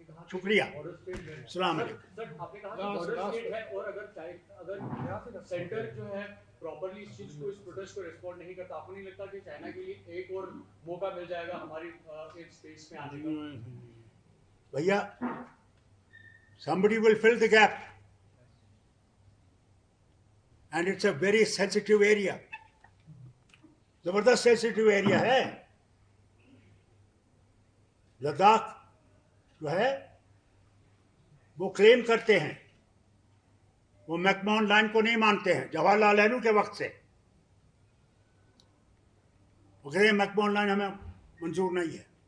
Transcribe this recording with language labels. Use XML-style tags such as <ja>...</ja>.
<hi>शुक्रिया। अस्सलाम वालेकुम। सर, आपने कहा कि बॉर्डर स्टेट है और अगर सेंटर जो है प्रॉपर्ली इस चीज को, इस प्रोटेस्ट को रिस्पॉन्ड नहीं करता, आपको नहीं लगता कि चाइना के लिए एक और मौका मिल जाएगा हमारी इस स्पेस में आने का?</hi> <en>भैया, somebody will fill the gap and it's a very sensitive area,</en> <hi>जबरदस्त सेंसिटिव एरिया है। लद्दाख जो है वो क्लेम करते हैं, वो मैकमोहन लाइन को नहीं मानते हैं। जवाहरलाल नेहरू के वक्त से वो कहते हैं मैकमोहन लाइन हमें मंजूर नहीं है।</hi>